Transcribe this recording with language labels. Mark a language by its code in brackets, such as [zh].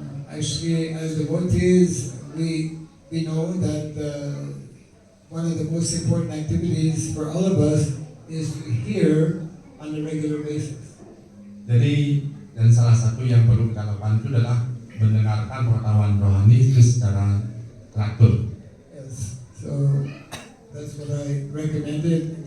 [en] Actually, as devotees, we know that one of the most important activities for all of us is to hear on a regular basis. [id] Jadi dan salah satu yang perlu kita lakukan itu adalah mendengarkan pengetahuan rohani itu secara teratur. [en] Yes, so that's what I recommended.